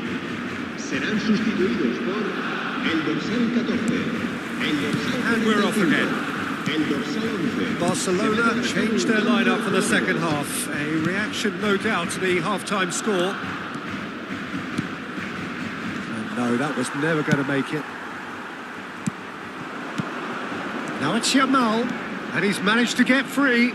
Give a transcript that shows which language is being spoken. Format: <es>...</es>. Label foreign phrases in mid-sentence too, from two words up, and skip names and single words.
<es>Serán sustituidos por el dorsal 14, el dorsal 45,</es> <en>And we're off again.</en> <es>el dorsal 11.</es> <en>Barcelona changed their lineup for the second half. A reaction, no doubt, to the half-time score. And no, that was never going to make it. Now it's Yamal, and he's managed to get free.</en>